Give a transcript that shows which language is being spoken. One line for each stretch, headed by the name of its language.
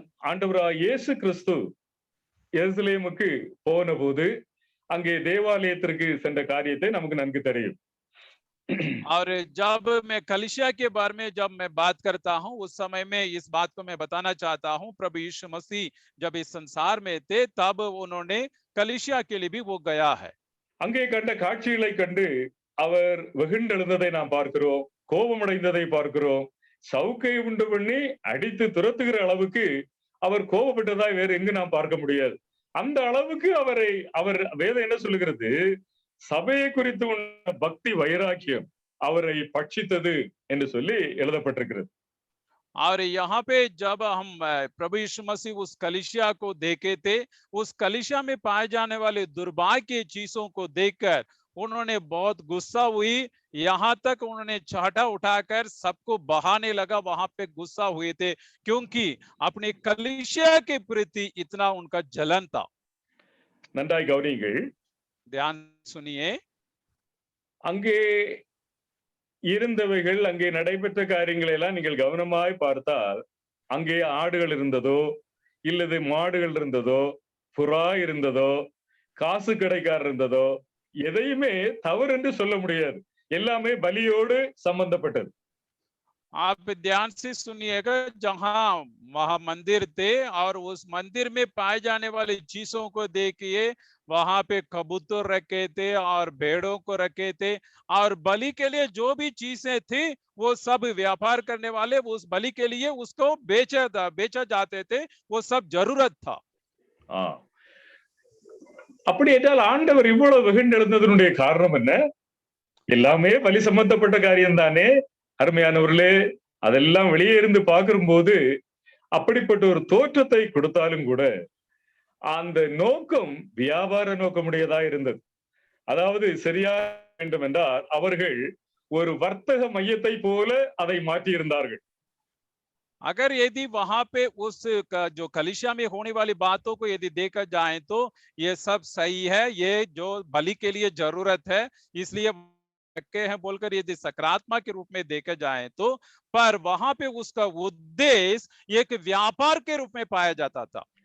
Tamil: ஆண்டவராகிய இயேசு கிறிஸ்து எருசலேமுக்கு போன போது அங்கே தேவாலயத்திற்கு சென்ற காரியத்தை நமக்கு நன்கு தெரியும்.
Hindi: और जब मैं कलीसिया के बारे में जब मैं बात करता हूं, उस समय में इस बात को मैं बताना चाहता हूं, प्रभु यीशु मसीह जब इस संसार में थे, तब उन्होंने कलीसिया के लिए भी वो गया है।
Tamil: அங்கே கண்ட காட்சிகளை கண்டு அவர் வெகுண்டெழுந்ததை நாம் பார்க்கிறோம், கோபமடைந்ததை பார்க்கிறோம். சவுக்கை உண்டு பண்ணி அடித்து துரத்துகிற அளவுக்கு அவர் கோபப்பட்டதாய் வேற எங்கு நாம் பார்க்க முடியாது. அந்த அளவுக்கு அவர் வேதம் என்ன சொல்லுகிறது, சபையை குறித்து உள்ள பக்தி வைராக்கியம் அவரை பட்சித்தது என்று சொல்லி எழுதப்பட்டிருக்கிறது.
Hindi: और यहाँ पे जब हम प्रभु यीशु मसीह उस कलीसिया को देखे थे, उस कलीसिया में पाए जाने वाले दुर्भाग्य चीजों को देखकर उन्होंने बहुत गुस्सा हुई, यहाँ तक उन्होंने चाटा उठाकर सबको बहाने लगा, वहां पे गुस्सा हुए थे, क्योंकि अपनी कलीसिया के प्रति इतना उनका जलन था।
Tamil: நன்றாய் கவனியுங்கள்.
Hindi: ध्यान सुनिए,
Tamil: அங்கே இருந்தவைகள், அங்கே நடைபெற்ற காரியங்களை எல்லாம் நீங்கள் கவனமாய் பார்த்தால், அங்கே ஆடுகள் இருந்ததோ, இல்லது மாடுகள் இருந்ததோ, புறா இருந்ததோ, காசு கடைக்காரர் இருந்ததோ, எதையுமே தவறு என்று சொல்ல முடியாது. எல்லாமே பலியோடு சம்பந்தப்பட்டது.
Hindi: आप ध्यान से सुनिएगा, जहां वहां मंदिर थे और उस मंदिर में पाए जाने वाली चीजों को देखिए, वहां पे कबूतर रखे थे और भेड़ों को रखे थे, और बलि के लिए जो भी चीजें थी वो सब व्यापार करने वाले उस बलि के लिए उसको बेचा जाते थे, वो सब जरूरत था।
Tamil: அப்படி என்றால் ஆண்டவர் இவ்வளவு வெகுண்டெழுந்ததனுடைய காரணம் என்ன? எல்லாமே பலி சம்பந்தப்பட்ட காரியம் தானே. அருமையானவர்களே, அதெல்லாம் வெளியே இருந்து பார்க்கும்போது அப்படிப்பட்ட ஒரு தோற்றத்தை கொடுத்தாலும் கூட அந்த நோக்கம் வியாபார நோக்கமுடையதா இருந்தது. அதாவது சரியா வேண்டும் என்றால் அவர்கள் ஒரு வர்த்தக மையத்தை போல அதை மாற்றி இருந்தார்கள்.
Hindi: अगर यदि वहां पे उस जो कलीसिया में होने वाली बातों को यदि देखा जाए तो ये सब सही है, ये जो बलि के लिए जरूरत है इसलिए रखे हैं बोलकर यदि सकारात्मक के रूप में देखा जाए तो, पर वहां पे उसका उद्देश्य एक व्यापार के रूप में पाया जाता था।